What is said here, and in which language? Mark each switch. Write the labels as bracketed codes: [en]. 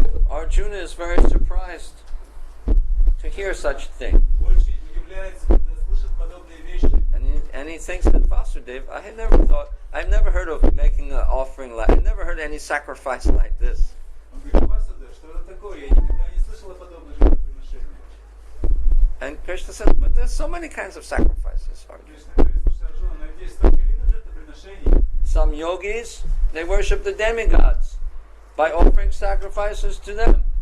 [en] Arjuna is very surprised to hear such a thing. [ru] Очень удивляется, когда слышит подобные вещи. [en] And he thinks that Vasudeva, I've never heard of making an offering like, I've never heard any sacrifice like this. [ru] Он говорит: Васудев, что это такое? Я никогда не слышал о подобных жертвоприношениях. [en] And Krishna says, but there's so many kinds of sacrifices, Arjuna. [ru] Кришна говорит: слушай, Арджуна, но здесь столько видов жертвоприношений. [en] Some yogis, they worship the demigods by offering sacrifices to them.